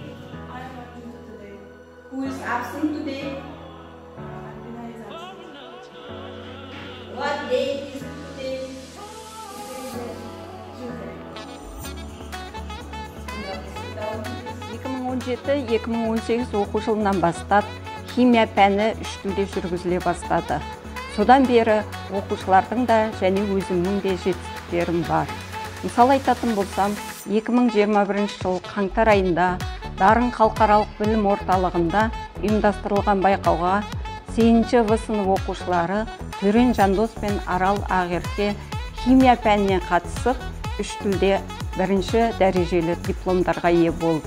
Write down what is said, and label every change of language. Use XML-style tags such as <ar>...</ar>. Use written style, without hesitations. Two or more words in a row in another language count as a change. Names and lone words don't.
<en>I am on duty today. Who is absent today? Alvina is absent. What day is it today? Tuesday.</en> <kk>2017-2018 оқу жылынан бастап химия пәні үш тілде жүргізіле бастады. Содан бері оқушылардың да және өзімнің де жетістіктерім бар. Мысал айтатын болсам, 2021 жыл қаңтар айында Дарын халықаралық білім орталығында ұйымдастырылған байқауға 8-ші В сынып оқушылары Түрен Жандос пен Арал Ағерке химия пәніне қатысып, үш тілде бірінші дәрежелі дипломдарға ие болды.</kk>